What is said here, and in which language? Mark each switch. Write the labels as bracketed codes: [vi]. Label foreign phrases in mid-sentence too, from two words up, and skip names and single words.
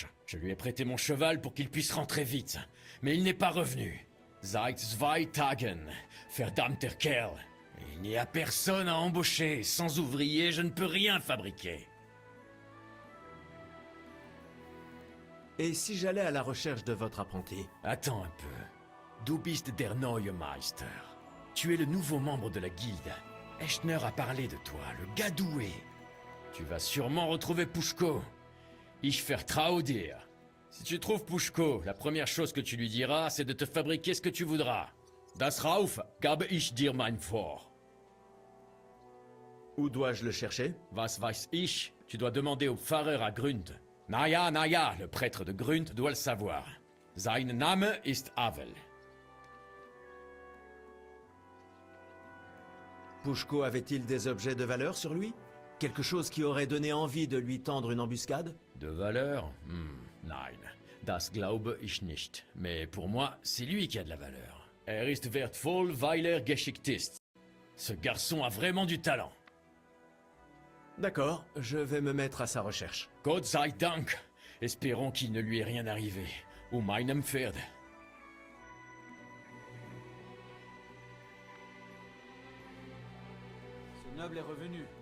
[fr] Je lui ai prêté mon cheval pour qu'il puisse rentrer vite, mais il n'est pas revenu. [de] Seit 2 Tagen, verdammter Kerl. [fr] Il n'y a personne à embaucher, sans ouvrier je ne peux rien fabriquer. Et si j'allais à la recherche de votre apprenti? Attends un peu. [de] Du bist der neue Meister. [fr] Tu es le nouveau membre de la guilde. Eschner a parlé de toi, le gars doué. Tu vas sûrement retrouver Pushko. [de] Ich vertraue dir. [fr] Si tu trouves Pushko, la première chose que tu lui diras, c'est de te fabriquer ce que tu voudras. [de] Das Rauf gabe ich dir mein Vor. [fr] Où dois-je le chercher? [de] Was weiß ich? [fr] Tu dois demander au Pfarrer à Grund. Naya, le prêtre de Grund doit le savoir. Sein Name ist Havel. Pushko avait-il des objets de valeur sur lui? Quelque chose qui aurait donné envie de lui tendre une embuscade? De valeur? [de] Nein. Das glaube ich nicht. [fr] Mais pour moi, c'est lui qui a de la valeur. [de] Ist wertvoll, weil geschickt ist. [fr] Ce garçon a vraiment du talent. D'accord, je vais me mettre à sa recherche. [de] Gott sei Dank. [fr] Espérons qu'il ne lui est rien arrivé. [de] Meinem Pferd. [fr] Ce noble est revenu.